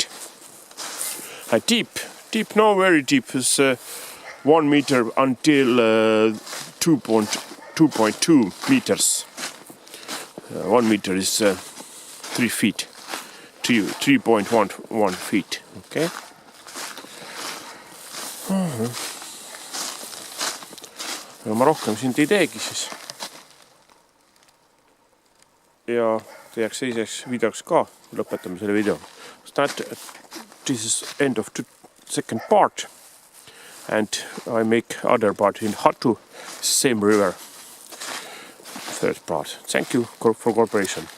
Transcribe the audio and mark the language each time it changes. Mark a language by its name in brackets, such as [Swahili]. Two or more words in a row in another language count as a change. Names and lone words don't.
[English] And deep, no very deep, is 1 meter until 2.2 meters. 1 meter is 3 feet, 3.1 feet, okay? [Estonian] Ja ma rohkem siin ei teegi siis. Ja teeks teiseks videoks ka, lõpetame selle video. [English] This is end of the second part and I make other part in Hatu, same river. First part. Thank you for cooperation.